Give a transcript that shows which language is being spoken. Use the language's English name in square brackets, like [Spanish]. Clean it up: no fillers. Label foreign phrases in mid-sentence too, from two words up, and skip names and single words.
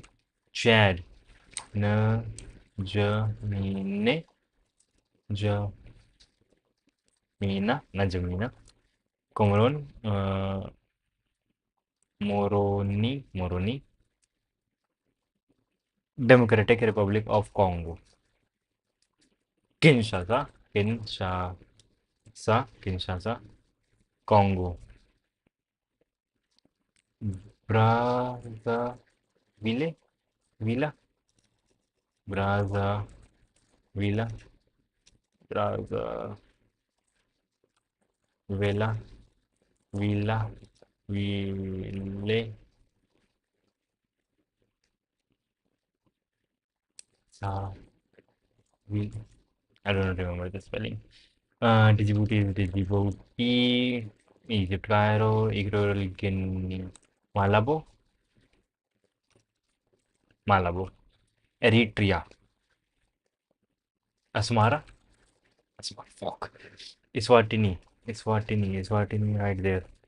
[English] Chad, N'Djamena, N'Djamena. Comoros, Moroni. Democratic Republic of Congo. Kinshasa, Kinshasa. Congo. Brazzaville, Villa, Brazzaville, Brazzaville, Villa, Ville, Sa, Ville. I don't remember the spelling. Djibouti is Djibouti, Egypt, Cairo, Equatorial Guinea, Malabo, Malabo, Eritrea, Asmara, Asmara, fuck, Eswatini, right there.